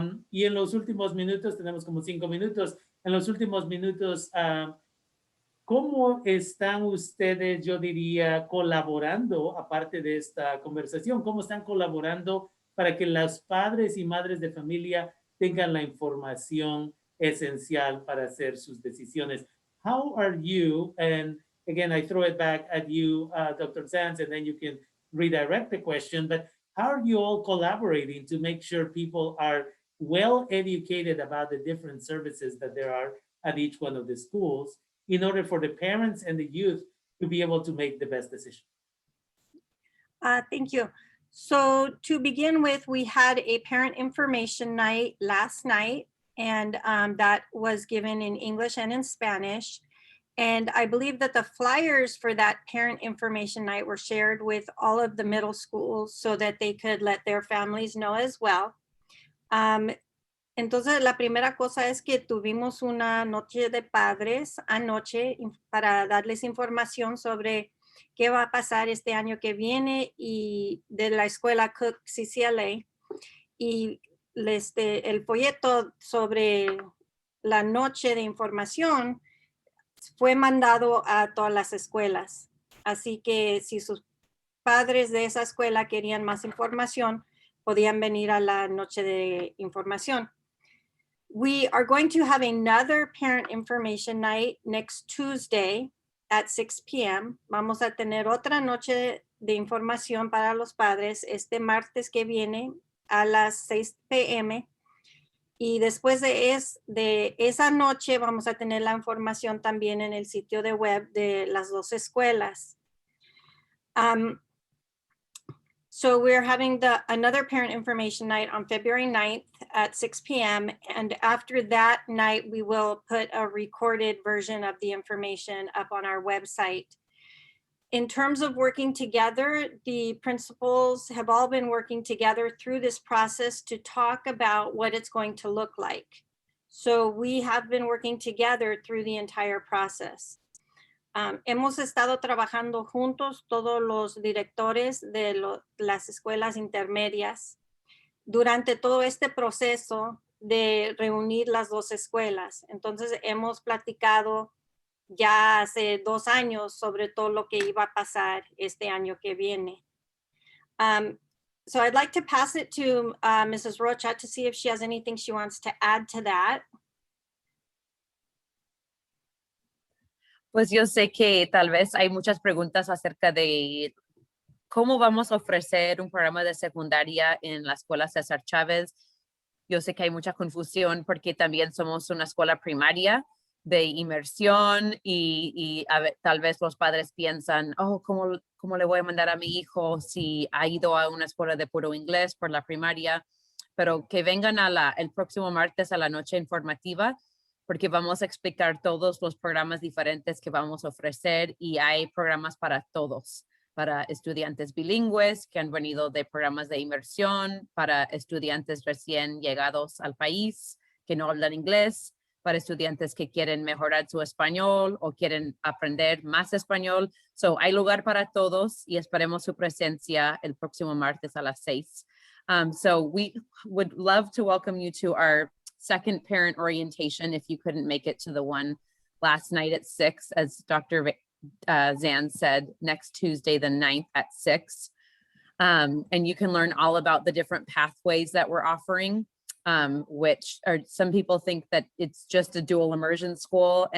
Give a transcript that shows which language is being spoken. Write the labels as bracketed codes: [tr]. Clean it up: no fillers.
[es] Y en los últimos minutos, tenemos como 5 minutos, en los últimos minutos, ¿cómo están ustedes, yo diría, colaborando, aparte de esta conversación, cómo están colaborando para que los padres y madres de familia tengan la información esencial para hacer sus decisiones? [en] How are you, and again, I throw it back at you, Dr. Sands, and then you can redirect the question, but how are you all collaborating to make sure people are well educated about the different services that there are at each one of the schools in order for the parents and the youth to be able to make the best decision? Thank you. So to begin with, we had a parent information night last night, and that was given in English and in Spanish. And I believe that the flyers for that parent information night were shared with all of the middle schools so that they could let their families know as well. [es] Entonces, la primera cosa es que tuvimos una noche de padres anoche para darles información sobre qué va a pasar este año que viene y de la escuela Cook CCLA. Y el folleto sobre la noche de información fue mandado a todas las escuelas. Así que si sus padres de esa escuela querían más información, podían venir a la noche de información. [en] We are going to have another parent information night next Tuesday at 6 p.m. [es] Vamos a tener otra noche de información para los padres este martes que viene a las 6 p.m. Y después de esa noche vamos a tener la información también en el sitio de web de las 2 escuelas. [en] So we're having another parent information night on February 9th at 6 p.m. And after that night, we will put a recorded version of the information up on our website. In terms of working together, the principals have all been working together through this process to talk about what it's going to look like. So we have been working together through the entire process. [es] Hemos estado trabajando juntos todos los directores de las escuelas intermedias durante todo este proceso de reunir las 2 escuelas. Entonces hemos platicado ya hace 2 años sobre todo lo que iba a pasar este año que viene. [en] So I'd like to pass it to Mrs. Rocha to see if she has anything she wants to add to that. [es] Pues yo sé que tal vez hay muchas preguntas acerca de cómo vamos a ofrecer un programa de secundaria en la escuela César Chávez. Yo sé que hay mucha confusión porque también somos una escuela primaria de inmersión y tal vez los padres piensan, oh, ¿cómo le voy a mandar a mi hijo si ha ido a una escuela de puro inglés por la primaria? Pero que vengan el próximo martes a la noche informativa, porque vamos a explicar todos los programas diferentes que vamos a ofrecer, y hay programas para todos, para estudiantes bilingües que han venido de programas de inmersión, para estudiantes recién llegados al país que no hablan inglés, para estudiantes que quieren mejorar su español o quieren aprender más español. So hay lugar para todos y esperemos su presencia el próximo martes a las 6. [en] So we would love to welcome you to our second parent orientation if you couldn't make it to the one last night at 6, as Dr. Zan said, next Tuesday, the 9th at 6. And you can learn all about the different pathways that we're offering, which are, some people think that it's just a dual immersion school.